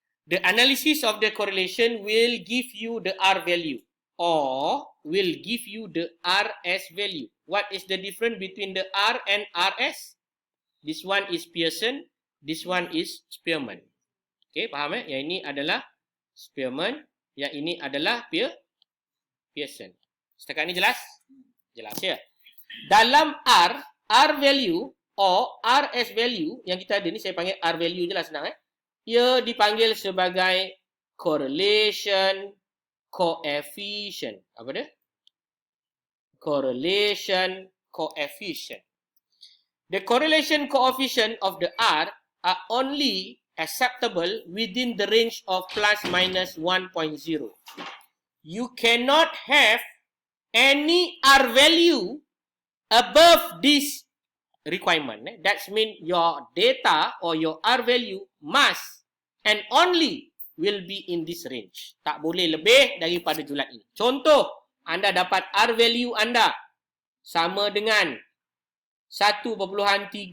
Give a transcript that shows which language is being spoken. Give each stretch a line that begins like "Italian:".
English: The analysis of the correlation will give you the R value or will give you the RS value. What is the difference between the R and RS? This one is Pearson, this one is Spearman.
Malay: Okay, faham Yang ini adalah Spearman, yang ini adalah Pearson. Setakat ini jelas? Jelas ya. Dalam
English: R value or RS value
Malay: yang kita ada ni, saya panggil R value je lah, senang ia dipanggil sebagai correlation coefficient. Apa dia?
English: Correlation coefficient. The correlation coefficient of the R are only acceptable within the range of plus minus 1.0. You cannot have any R value above this requirement. That means your data or your R value must and only will be in this range.
Malay: Tak boleh lebih daripada julat ini. Contoh, anda dapat R value anda sama dengan 1.329.